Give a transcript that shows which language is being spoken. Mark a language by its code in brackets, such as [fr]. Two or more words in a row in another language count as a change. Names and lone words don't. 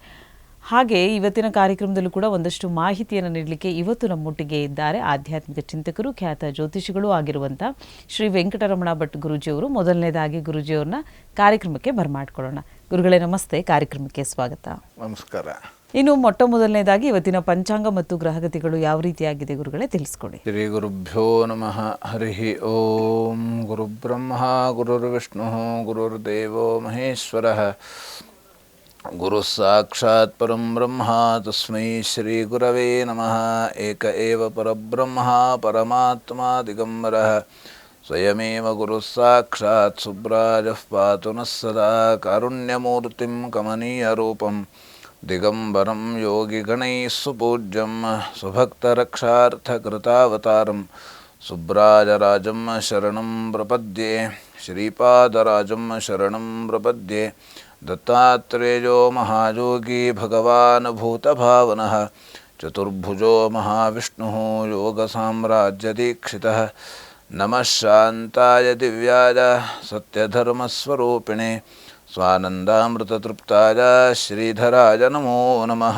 [kn] ಹಾಗೆ ಇವತ್ತಿನ ಕಾರ್ಯಕ್ರಮದಲ್ಲೂ ಕೂಡ ಒಂದಷ್ಟು ಮಾಹಿತಿಯನ್ನು ನೀಡಲಿಕ್ಕೆ ಇವತ್ತು ನಮ್ಮೊಟ್ಟಿಗೆ ಇದ್ದಾರೆ ಆಧ್ಯಾತ್ಮಿಕ ಚಿಂತಕರು, ಖ್ಯಾತ ಜ್ಯೋತಿಷಿಗಳು ಆಗಿರುವಂಥ ಶ್ರೀ ವೆಂಕಟರಮಣ ಭಟ್ ಗುರೂಜಿಯವರು. ಮೊದಲನೇದಾಗಿ ಗುರೂಜಿಯವ್ರನ್ನ ಕಾರ್ಯಕ್ರಮಕ್ಕೆ ಬರಮಾಡ್ಕೊಳ್ಳೋಣ. ಗುರುಗಳೇ ನಮಸ್ತೆ, ಕಾರ್ಯಕ್ರಮಕ್ಕೆ ಸ್ವಾಗತ. ನಮಸ್ಕಾರ. ಇನ್ನು ಮೊಟ್ಟಮೊದಲನೇದಾಗಿ ಇವತ್ತಿನ ಪಂಚಾಂಗ ಮತ್ತು ಗ್ರಹಗತಿಗಳು ಯಾವ ರೀತಿಯಾಗಿದೆ ಗುರುಗಳೇ, ತಿಳಿಸ್ಕೊಡಿ. [sa] ಶ್ರೀ ಗುರುಭ್ಯೋ ನಮಃ. ಹರಿ ಓಂ. ಗುರುಬ್ರಹ್ಮ ಗುರುರ್ವಿಷ್ಣು ಗುರುರ್ದೇವೋ ಮಹೇಶ್ವರಃ. ಗುರು ಸಾಕ್ಷಾತ್ ಪರಂ ಬ್ರಹ್ಮ ತಸ್ಮೈ ಶ್ರೀ ಗುರವೇ ನಮಃ. ಏಕ ಏವ ಪರಬ್ರಹ್ಮ ಪರಮಾತ್ಮ ದಿಗಂಬರಃ ಸ್ವಯಮೇವ ಗುರು ಸಾಕ್ಷಾತ್ ಸುಬ್ರಾಜಃ ಪಾತು ನಃ ಸದಾ. ಕಾರುಣ್ಯಮೂರ್ತಿಂ ಕಮನೀಯ ರೂಪಂ ದಿಗಂಬರಂ ಯೋಗಿಗಣೈಃ ಸುಪೂಜ್ಯಂ ಸ್ವಭಕ್ತರಕ್ಷಾರ್ಥಕೃತಾವತಾರಂ ಸುಬ್ರಾಜರಾಜಂ ಶರಣಂ ಪ್ರಪದ್ಯೆ. ಶ್ರೀಪಾದರಾಜಂ ಶರಣಂ ಪ್ರಪದ್ಯೆ. ದತ್ತಾತ್ರೇಯೋ ಮಹಾಯೋಗಿ ಭಗವಾನ್ ಭೂತಭಾವನಃ ಚತುರ್ಭುಜೋ ಮಹಾವಿಷ್ಣುಃ ಯೋಗಸಾಮ್ರಾಜ್ಯದೀಕ್ಷಿತಃ. ನಮಃ ಶಾಂತಾಯ ದಿವ್ಯಾಯ ಸತ್ಯಧರ್ಮಸ್ವರೂಪಿಣೆ ಸ್ವಾನಂದಾಮೃತತೃಪ್ತಾಯ ಶ್ರೀಧರಾಯ ನಮೋ ನಮಃ.